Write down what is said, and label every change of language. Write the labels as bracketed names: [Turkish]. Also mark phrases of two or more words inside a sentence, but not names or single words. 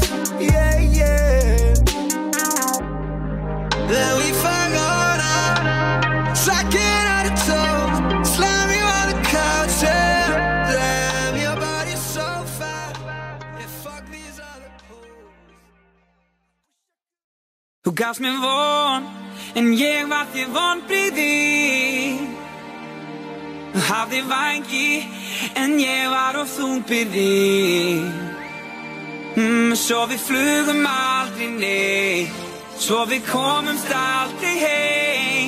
[English] Yeah, yeah. Then we fuck on up, sucking at the toe, slam you on the couch, yeah. Damn, your body's so fat, yeah, fuck these other hoes. [Icelandic] Þú gafst mér von, en ég var þér vonbrigði. Þú hafði vængi, en ég var of þungbyrði. Svo við flugum aldrei neitt, svo við komumst aldrei heim.